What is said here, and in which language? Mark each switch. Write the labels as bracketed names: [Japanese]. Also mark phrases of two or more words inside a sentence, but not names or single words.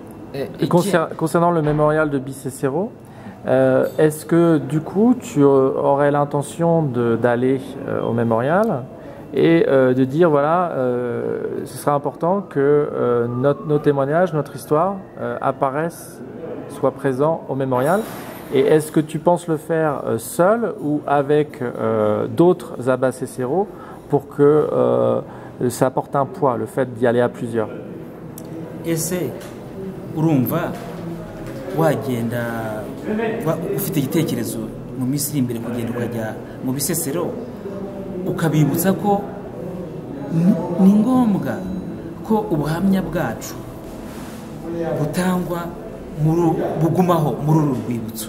[French] Concernant le mémorial de Bicécero, est-ce que du coup tu aurais l'intention d'aller au mémorial et de dire voilà, ce serait important que nos témoignages, notre histoire apparaissent, soient présents au mémorial? Et est-ce que tu penses le faire seul ou avec d'autres Abbas Cicero pour que ça apporte un poids, le fait d'y aller à plusieurs? [Kinyarwanda] Ese urumva wagenda ufite igitekerezo mu minsi iri imbere kugenda ukajya mu Bisesero ukabibutsa ko ni ngombwa ko ubuhamya bwacu butangwa bugumaho muri uru rwibutso?